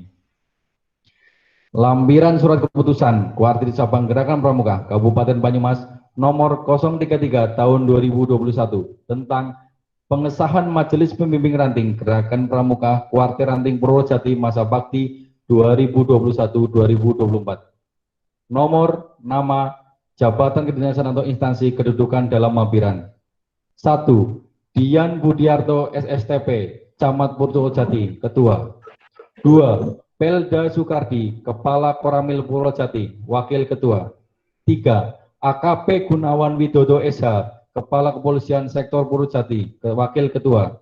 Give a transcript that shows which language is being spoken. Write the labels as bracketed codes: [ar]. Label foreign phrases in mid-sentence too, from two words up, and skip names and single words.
[id] Lampiran surat keputusan Kuartir Cabang Gerakan Pramuka Kabupaten Banyumas nomor 033 tahun 2021 tentang pengesahan Majelis Pembimbing Ranting Gerakan Pramuka Kuartir Ranting Purwojati masa bakti 2021-2024. Nomor, nama, jabatan kedinasan atau instansi kedudukan dalam lampiran. 1. Dian Budiarto SSTP, Camat Purwojati, Ketua. 2. Pelda Sukardi, Kepala Koramil Purwojati, Wakil Ketua. 3. AKP Gunawan Widodo SH, Kepala Kepolisian Sektor Purwojati, Wakil Ketua.